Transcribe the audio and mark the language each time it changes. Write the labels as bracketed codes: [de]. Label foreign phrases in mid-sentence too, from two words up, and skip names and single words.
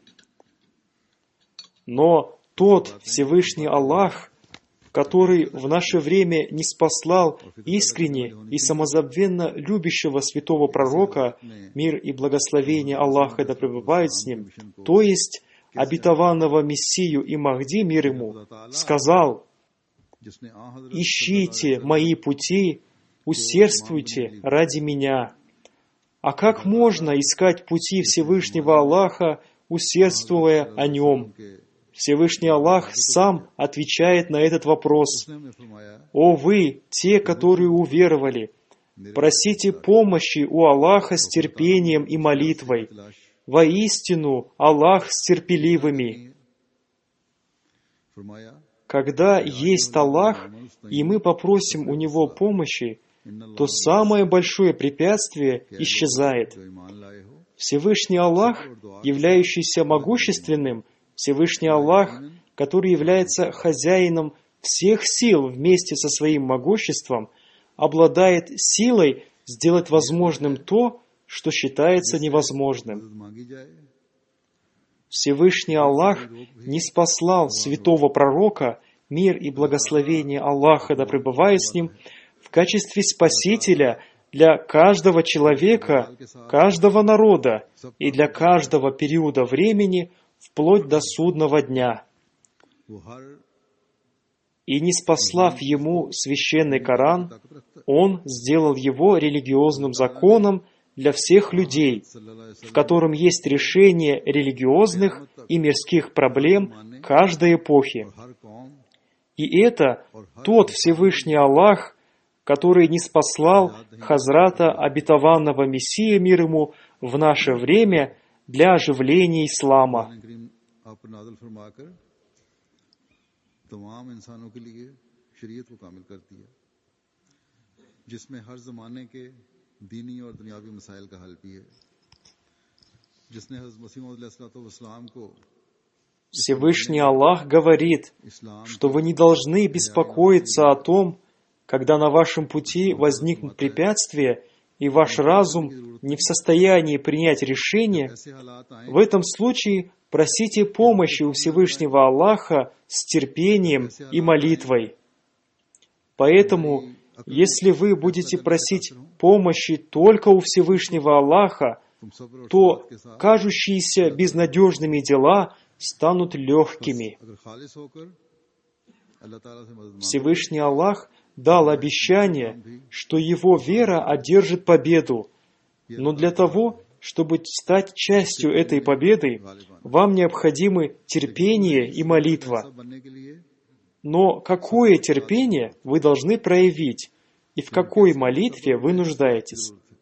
[ru] Но тот Всевышний Аллах, который в наше время ниспослал искренне и самозабвенно любящего святого пророка, мир и благословение Аллаха да пребывают с ним, то есть обетованного Мессию и Махди, мир ему, сказал: [ur] جس نے آ حضرت [ru] «Ищите мои пути, усердствуйте ради меня». А как можно искать пути Всевышнего Аллаха, усердствуя о нем? Всевышний Аллах сам отвечает на этот вопрос. [ur] اس نے ہمیں فرمایا [ru] «О вы, те, которые уверовали, просите помощи у Аллаха с терпением и молитвой. Воистину, Аллах с терпеливыми». [ur] फरमाया [ru] Когда есть Аллах, и мы попросим у Него помощи, то самое большое препятствие исчезает. [ur] جو ایمان لائے ہو [ru] Всевышний Аллах, являющийся могущественным, Всевышний Аллах, который является хозяином всех сил вместе со своим могуществом, обладает силой сделать возможным то, что считается невозможным. [ur] مدد مانگی جائے [ru] Всевышний Аллах ниспослал святого пророка, мир и благословение Аллаха да пребывает с ним, в качестве спасителя для каждого человека, каждого народа и для каждого периода времени, вплоть до судного дня. [ur] وہ ہر [ru] И ниспослав ему священный Коран, он сделал его религиозным законом для всех людей, в котором есть решение религиозных и мирских проблем каждой эпохи. [ur] ہر قوم [ru] И это тот Всевышний Аллах, который ниспослал Хазрата Обетованного Мессии, мир ему, в наше время для оживления ислама. [ur] کریم آپ پر نازل فرما کر تمام انسانوں کے لیے شریعت کو کامل کرتی ہے جس میں ہر زمانے کے دینی اور دنیاوی مسائل کا حل بھی ہے جس نے حضرت مسیح موعود علیہ السلام کو [ru] Всевышний Аллах говорит, [ur] इस्लाम [ru] что вы не должны беспокоиться о том, когда на вашем пути возникнут препятствия, и ваш разум не в состоянии принять решение. [ur] ایسے حالات آئے [ru] В этом случае просите помощи у Всевышнего Аллаха с терпением и молитвой. Поэтому, если вы будете просить помощи только у Всевышнего Аллаха, [ur] تم صبر اور [ru] то [ur] صبر کے ساتھ [ru] кажущиеся безнадежными дела станут легкими. [ur] اگر خالص ہو کر اللہ تعالیٰ سے مدد مانگو [ru] Всевышний Аллах дал обещание, что его вера одержит победу. Но для того, чтобы стать частью этой победы, вам необходимы терпение и молитва. Но какое терпение вы должны проявить, и в какой молитве вы нуждаетесь?